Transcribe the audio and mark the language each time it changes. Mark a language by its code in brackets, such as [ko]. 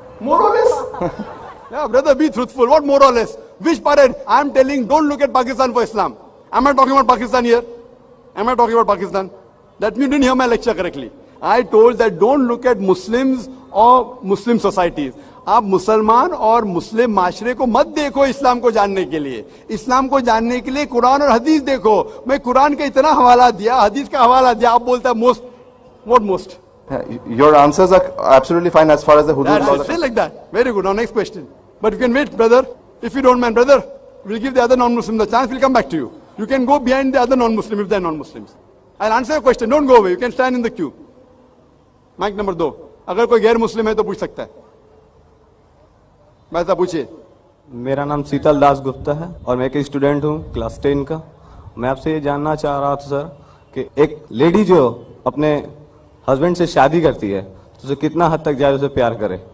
[en] More or less? Yeah, brother, be truthful. What more or less? Which parent? I am telling, don't look at Pakistan for Islam. Am I talking about Pakistan here? Am I talking about Pakistan? That means you didn't hear my lecture correctly. I told that don't look at Muslims or Muslim societies. [hi] आप मुसलमान और मुस्लिम माशरे को मत देखो इस्लाम को जानने के लिए। इस्लाम को जानने के लिए कुरान और हदीस देखो। मैं कुरान का इतना हवाला दिया, हदीस का हवाला दिया, आप बोलता है most. [en] What most? Your answers are absolutely fine as far as the hudud laws are That's it, like that. Very good. Now next question. But you can wait, brother. If you don't mind, brother, we'll give the other non-Muslim the chance. We'll come back to you. You can go behind the other non-Muslim if they're non-Muslims. I'll answer your question. Don't go away. You can stand in the queue. Mic number 2. [hi] अगर कोई गैर मुस्लिम है तो पूछ सकता है। वैसा पूछिए। मेरा नाम शीतल दास गुप्ता है और मैं एक स्टूडेंट हूँ क्लास 10 का। मैं आपसे ये जानना चाह रहा था सर कि एक लेडी जो अपने हस्बैंड से शादी करती है तो उसे कितना हद तक जाए उसे प्यार करे?